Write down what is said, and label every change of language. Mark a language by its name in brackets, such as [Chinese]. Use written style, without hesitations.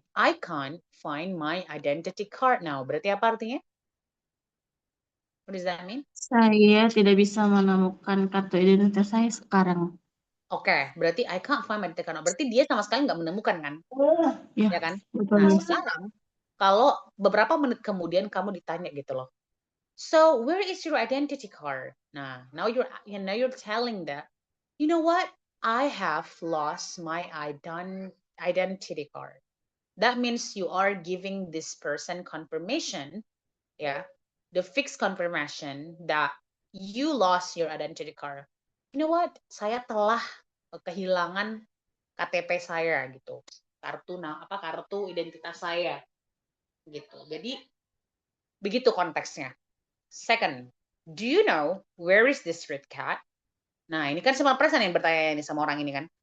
[English] I can't find my identity card now. [Indonesian] Berarti apa artinya? [English] What does that mean? [Indonesian] Saya tidak bisa menemukan kartu identitas saya sekarang. Oke, berarti [English] I can't find my identity card now. [Indonesian] Berarti dia sama sekali nggak menemukan kan? Ya, Ya kan? betul. Nah, sekarang kalau beberapa menit kemudian kamu ditanya gitu loh. [English] So, where is your identity card? [Indonesian] Nah, [English] now you're telling that, you know what? I have lost my identity card. That means you are giving this person confirmation, yeah, the fixed confirmation that you lost your identity card. You know what? [Indonesian] Saya telah kehilangan KTP saya gitu. Kartu identitas saya gitu. Jadi begitu konteksnya. [English] Second, do you know where is this red cat? [Indonesian] Nah, ini kan sama present yang bertanya ini sama orang ini kan.